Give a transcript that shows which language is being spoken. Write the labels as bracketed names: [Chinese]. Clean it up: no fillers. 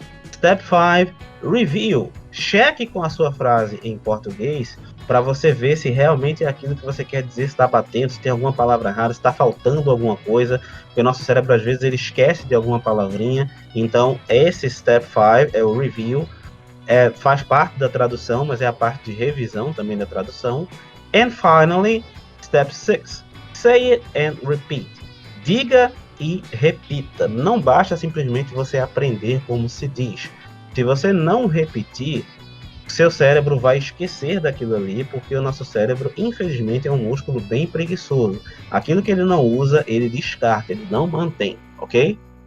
[English] Step 5, review. [Portuguese] Cheque com a sua frase em português para você ver se realmente é aquilo que você quer dizer, se está batendo, se tem alguma palavra errada, se está faltando alguma coisa, porque o nosso cérebro às vezes ele esquece de alguma palavrinha. Então, esse step 5 é o review, faz parte da tradução, mas é a parte de revisão também da tradução. [English] And finally, step 6, say it and repeat. [Portuguese] Diga e repita. Não basta simplesmente você aprender como se diz. Se você não repetir, seu cérebro vai esquecer daquilo ali, porque o nosso cérebro, infelizmente, é um músculo bem preguiçoso. Aquilo que ele não usa, ele descarta, ele não mantém, ok?